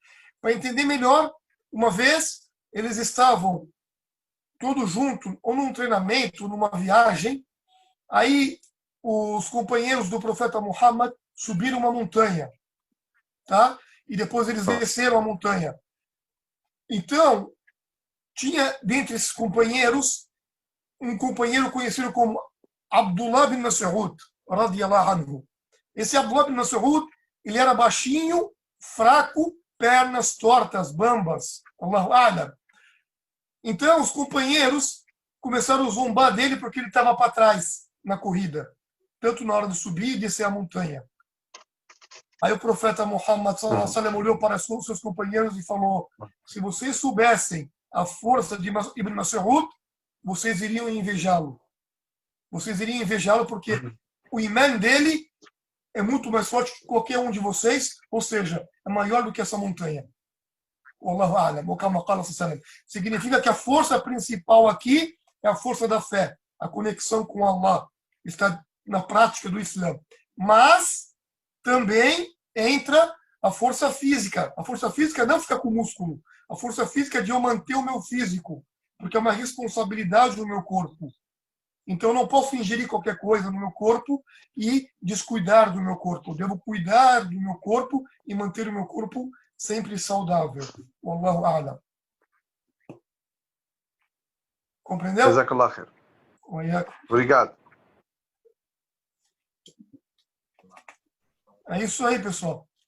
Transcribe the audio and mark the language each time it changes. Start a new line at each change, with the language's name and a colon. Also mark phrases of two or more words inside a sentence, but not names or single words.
Portuguese: Para entender melhor, uma vez eles estavam todos juntos, ou num treinamento, numa viagem, aí os companheiros do profeta Muhammad subiram uma montanha, tá? E depois eles desceram a montanha. Então, tinha dentre esses companheiros um companheiro conhecido como Abdullah bin Mas'ud,
Arabic: رضي الله عنه.
Portuguese: Esse Abdullah bin Mas'ud, ele era baixinho, fraco, pernas tortas, bambas,
Arabic: الله أعلم.
Portuguese: Então, os companheiros começaram a zombar dele porque ele estava para trás na corrida, tanto na hora de subir e descer a montanha. Aí o profeta Muhammad
Arabic: صلى الله عليه وسلم
Portuguese: olhou para seus companheiros e falou: se vocês soubessem a força de Ibn Mas'ud, vocês iriam invejá-lo. Vocês iriam invejá-lo porque o imã dele é muito mais forte que qualquer um de vocês, ou seja, é maior do que essa montanha.
Arabic: والله أعلم, ou كما قال صلى الله.
Portuguese: Significa que a força principal aqui é a força da fé, a conexão com Allah, está na prática do Islã. Mas também entra a força física. A força física não fica com músculo. A força física é de eu manter o meu físico, porque é uma responsabilidade do meu corpo. Então, eu não posso ingerir qualquer coisa no meu corpo e descuidar do meu corpo. Eu devo cuidar do meu corpo e manter o meu corpo sempre saudável.
Arabic: والله أعلم.
Portuguese: Compreendeu?
Arabic: جزاك الله خير.
Portuguese: Obrigado. É isso aí, pessoal.